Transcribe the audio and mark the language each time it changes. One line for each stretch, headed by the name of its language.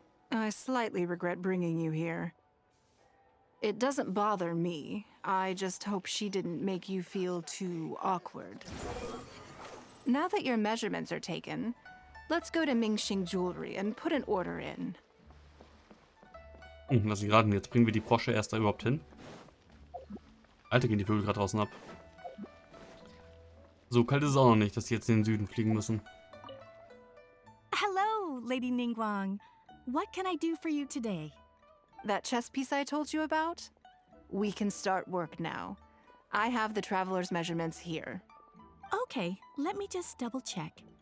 English: I slightly regret bringing you here. It doesn't bother me. I just hope she didn't make you feel too awkward. Now that your measurements are taken, let's go to Mingxing Jewelry and put an order in.
German: Lass ihn raten, jetzt bringen wir die Brosche erst da überhaupt hin. Alter, gehen die Vögel gerade draußen ab. So kalt ist es auch noch nicht, dass die jetzt in den Süden fliegen müssen.
English: Hello, Lady Ningguang. What can I do for you today? That chess piece I told you about? We can start work now. I have the Traveler's measurements here. Okay, let me just double check.